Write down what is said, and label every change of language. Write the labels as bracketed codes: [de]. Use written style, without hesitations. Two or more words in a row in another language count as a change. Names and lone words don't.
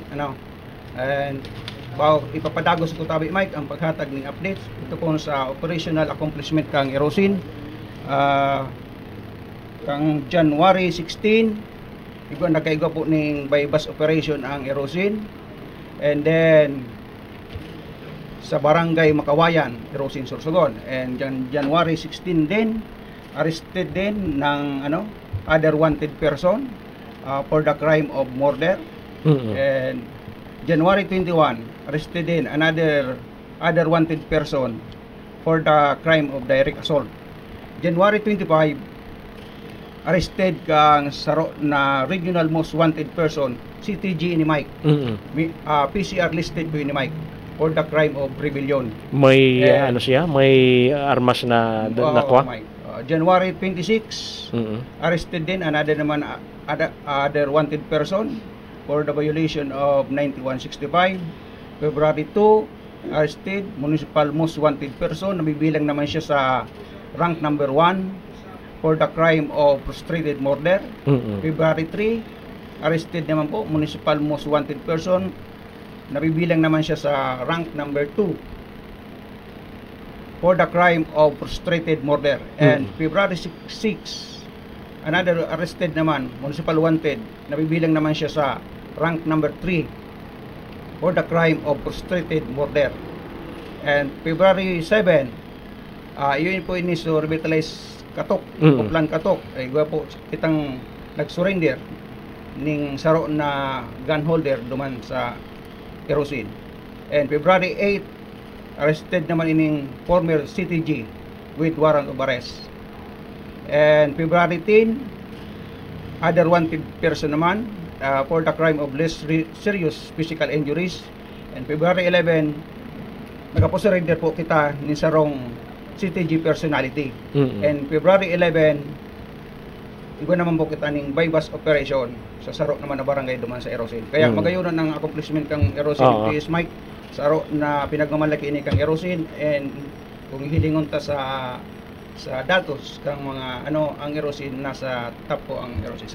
[bik] And ipapadagos ko tabi Mike ang paghatag ng updates ito po sa [en] operational accomplishment [bik] kang Erosin. Kang January 16, nakaigwa po ng [en] by bus operation [bik] ang Erosin. [en] And then [bik] sa barangay Makawayan, Erosin Sorsogon. [en] And January 16 din, arrested din ng other wanted person for the crime of murder. And January 21, arrested din another wanted person for the crime of direct assault. January 25, arrested [bik] kang saro na [en] regional most wanted person, [bik] CTG ni Mike. [en] PCR listed po ni Mike for the crime of rebellion. [bik] May may armas na nakwa. [en] January 26, arrested din another wanted person for the violation of 9165. February 2, arrested municipal most wanted person, [tl] nabibilang naman siya sa [en] rank number 1 for the crime of frustrated murder. February 3, arrested naman po municipal most wanted person, [tl] nabibilang naman siya sa [en] rank number 2 for the crime of frustrated murder. And February 6, another arrested naman, municipal wanted, [tl] nabibilang naman siya sa [en] rank number 3 for the crime of frustrated murder. And February 7, [bik] yun po ini so revitalize Katok, Uplan Katok, ay po kitang nag-surrender ning saro na [en] gun holder [bik] duman sa Erosin. [en] And February 8, arrested naman ining former CTG with warrant of arrest. And February 10, other wanted person naman for the crime of less serious physical injuries. And February 11, [bik] nagapo-surrender po kita ni sarong CTG personality. And February 11, igo naman po kita ning [en] bypass operation [bik] sa saro naman na barangay duman sa Erosin. Kaya magayunan ng accomplishment kang Erosin PS Mike saro na pinagmamalaki ini kang Erosin, and kung hilingon ta sa datos kang mga ang Erosin nasa top po ang Erosin.